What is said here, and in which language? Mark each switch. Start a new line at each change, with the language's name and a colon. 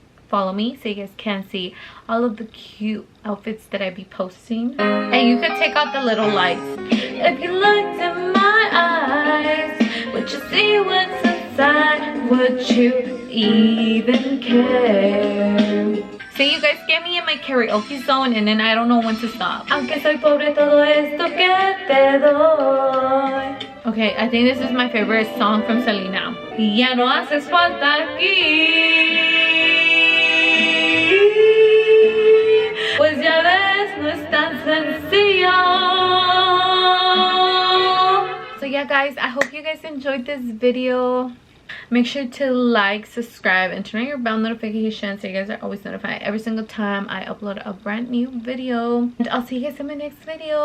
English: follow me so you guys can see all of the cute outfits that I be posting. And you can take out the little lights. If you looked in my eyes, would you see what's inside? Would you even care? So you guys get me in my karaoke zone and then I don't know when to stop.
Spanish: Aunque soy pobre, todo esto que te doy.
English: Okay, I think this is my favorite song from Selena.
Spanish: Ya no haces falta aquí. Pues ya ves, no es tan sencillo.
English: So yeah guys, I hope you guys enjoyed this video. Make sure to like, subscribe, and turn on your bell notifications so you guys are always notified every single time I upload a brand new video. And I'll see you guys in my next video.